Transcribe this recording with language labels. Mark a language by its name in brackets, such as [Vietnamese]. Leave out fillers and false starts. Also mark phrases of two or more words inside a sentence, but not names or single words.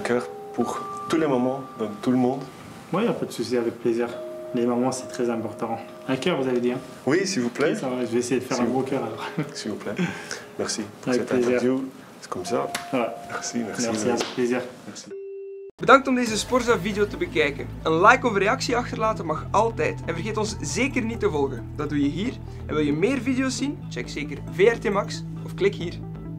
[French] cœur pour tous les mamans, donc tout le monde? Oui, il n'y a pas de souci, avec plaisir. Les mamans, c'est très important. Un cœur, vous avez dit, hein? Oui, s'il vous plaît. Oui, ça va, je vais essayer de faire un gros cœur alors. S'il vous plaît. Merci pour avec cette plaisir. interview. C'est comme ça. Ouais. Merci. Avec plaisir. Merci. [Dutch] Bedankt om deze Sporza-video te bekijken. Een like of reactie achterlaten mag altijd. En vergeet ons zeker niet te volgen. Dat doe je hier. En wil je meer video's zien? Check zeker VRT Max of klik hier.